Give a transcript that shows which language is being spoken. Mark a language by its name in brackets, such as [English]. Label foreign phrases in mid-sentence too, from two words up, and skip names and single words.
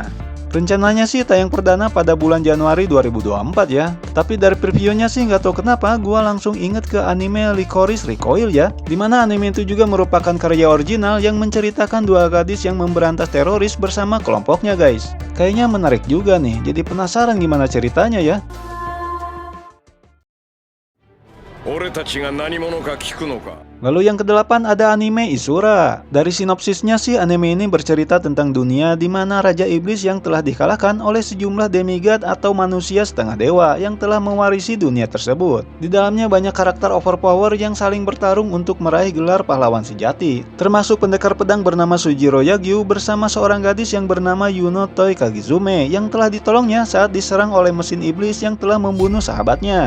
[Indonesian] Rencananya sih tayang perdana pada bulan Januari 2024 ya. Tapi dari previewnya sih nggak tahu kenapa gua langsung inget ke anime Licorice Recoil ya. Dimana anime itu juga merupakan karya original yang menceritakan dua gadis yang memberantas teroris bersama kelompoknya guys. Kayaknya menarik juga nih, jadi penasaran gimana ceritanya ya. [Japanese] 俺たちが何者か聞くのか [Indonesian] Lalu yang ke-8 ada anime Isura. Dari sinopsisnya sih anime ini bercerita tentang dunia di mana Raja Iblis yang telah dikalahkan oleh sejumlah demigod atau manusia setengah dewa yang telah mewarisi dunia tersebut. Di dalamnya banyak karakter overpower yang saling bertarung untuk meraih gelar pahlawan sejati, termasuk pendekar pedang bernama Sujiro Yagyu bersama seorang gadis yang bernama Yuno Toi Kagizume yang telah ditolongnya saat diserang oleh mesin iblis yang telah membunuh sahabatnya.